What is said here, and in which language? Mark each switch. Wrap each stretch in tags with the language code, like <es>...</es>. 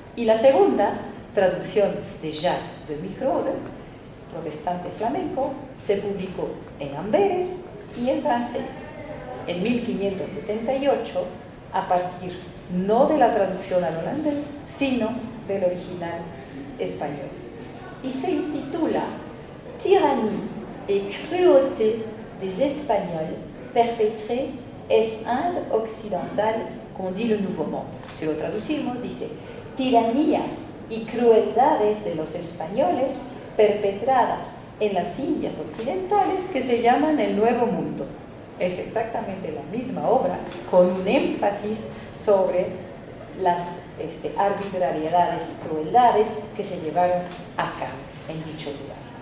<es>Y la segunda, traducción de Jacques de Microde, protestante flamenco, se publicó en Amberes y en francés. En 1578, a partir no de la traducción al holandés, sino del original español. Y se intitula</es> <fr>Tyrannie et cruauté des Espagnols perpétrées es Inde occidental qu'on dit le Nouveau Monde.</fr> <es>Si lo traducimos, dice tiranías y crueldades de los españoles perpetradas en las Indias occidentales que se llaman el Nuevo Mundo. Es exactamente la misma obra, con un énfasis sobre las arbitrariedades y crueldades que se llevaron a cabo en dicho lugar.</es>